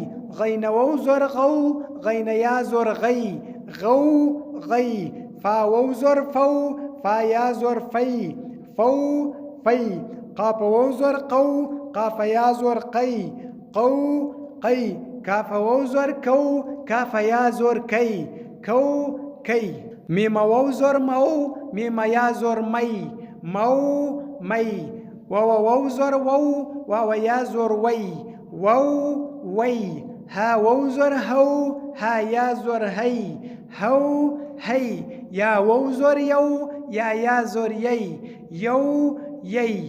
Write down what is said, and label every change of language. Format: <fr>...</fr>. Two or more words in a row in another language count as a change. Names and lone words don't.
<ps>غین وو زور غو، غین یا زور غی غو غی. فا وو زور فو، فا یا زور فی فو فی. قاف وو زور قو، قاف یا زور قی قو قی. کاف وو زور کو، کاف یا زور کی کو کی. میم وو زور مو، میم یا زور می مو می. واو وو زور وو، واو یا زور وی وو وی. ها وو زور هو، ها یا زور هی هو هی. یا وو زور یو، یا زور یی یو یی.</ps>